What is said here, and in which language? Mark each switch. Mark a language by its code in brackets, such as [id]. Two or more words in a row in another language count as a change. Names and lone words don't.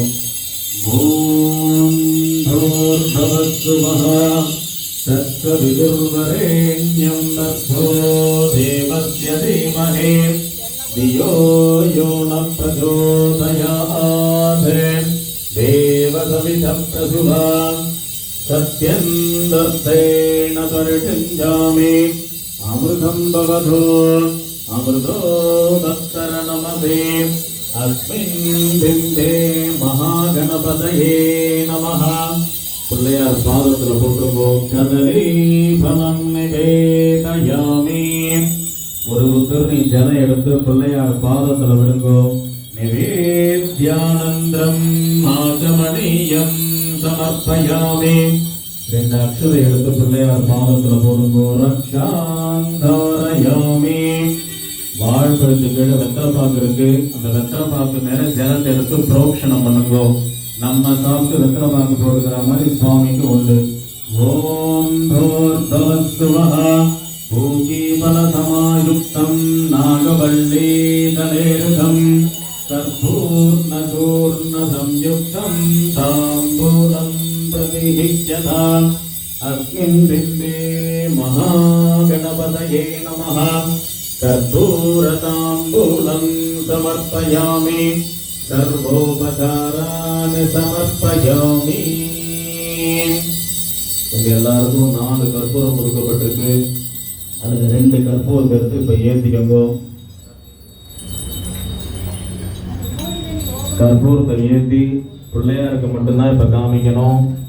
[sa] ॐ भूर्भुवस्वः तत्सवितुर्वरेण्यं तत्तो देवस्य धीमहि धियो यो न प्रचोदयात् देवसवितं प्रसुपा सत्यन्दर्तेन परिषिञ्जामि अमृतं भवतु अमृतो दत्तरनमते अस्मिन् बिम्बे महागणपतये नमः [ta] பிள்ளையார் பாதத்துல போட்டுக்கோ. [sa] कदली फलं निवेदयामि. [ta] ஒரு உத்தரணி ஜலம் எடுத்து பிள்ளையார் பாதத்துல விடுங்கோ. [sa] निवेद्यानन्तं आचमनीयं समर्पयामि. [ta] 2 அக்ஷதை எடுத்து பிள்ளையார் பாதத்துல போடுங்கோ. ரக்ஷாந்தாரயாமி. வாழ்பழுத்துக்கு வெத்தலை பாக்கு இருக்கு. அந்த வெத்தலை பாக்கு மேல ஜலத்தை எடுத்து புரோக்ஷணம் பண்ணுங்கோ. நம்ம சாப்பிட்டு வெத்தலை பாக்கு போடுகிற மாதிரி சுவாமிக்கு உண்டு. [sa] ॐ भूर्भुवस्वः पूगीफल समायुक्तं नागवल्ली दलैरुकं कर्पूर्णचूर्ण संयुक्तं ताम्बूलं प्रतिहिच्यताम् अस्मिन् बिम्बे महागणपतये नमः कर्पूरताम्बूलं समर्पयामि सर्वोपचारान् समर्पयामि. [ta] உங்க எல்லாருக்கும் 4 கற்பூரம் கொடுக்கப்பட்டிருக்கு. அதுல 2 கற்பூரம் எடுத்து இப்ப ஏத்திக்கோங்க. கற்பூரத்தை ஏற்றி பிள்ளையாருக்கு மட்டும்தான் இப்ப காமிக்கணும்.